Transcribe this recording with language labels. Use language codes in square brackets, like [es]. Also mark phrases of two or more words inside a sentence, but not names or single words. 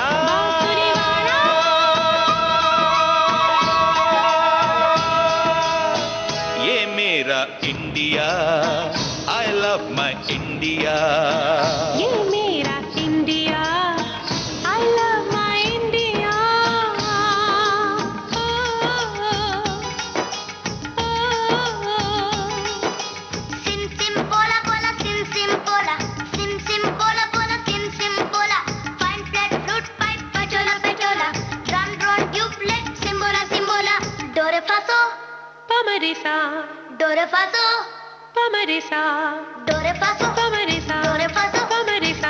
[hi] बांसुरी वाला। ये मेरा इंडिया, [en] I love my India। [hi] ये मेरा इंडिया, [en] I love my India। Sim sim bola bola, sim sim bola, sim sim bola bola, sim sim bola। Fine flat flute pipe, pachola pachola, drum drum duplet, simbola simbola। Do re fa so, pa ma re sa, do re fa so, pa ma re sa, do re fa so, pa ma re sa, do re fa so, pa ma re sa।